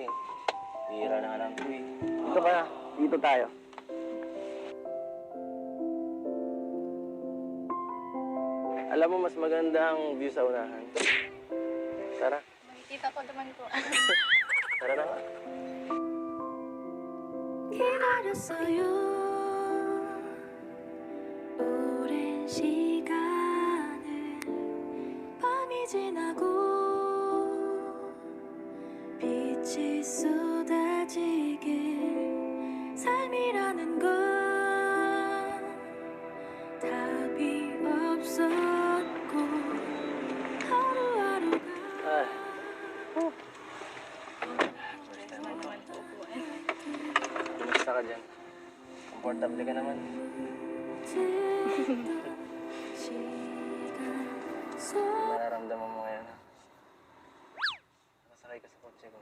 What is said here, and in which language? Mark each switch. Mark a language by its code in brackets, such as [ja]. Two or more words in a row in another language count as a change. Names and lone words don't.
[tl] Bihira na nga lang ko eh. Dito ka na. Dito tayo. Alam mo, mas maganda ang view sa unahan. Tara. Makikita ko naman po. Tara na nga. [ko] 기다렸어요 오랜 시간을 밤이 지나고 빛이 쏟아지길 삶이라는 건 답이 없었고 하루하루가 [tl] Ay. Kumusta ka dyan? Komportable ka naman. Nararamdaman mo ngayon, ha? Nakasakay ka sa kotse ko.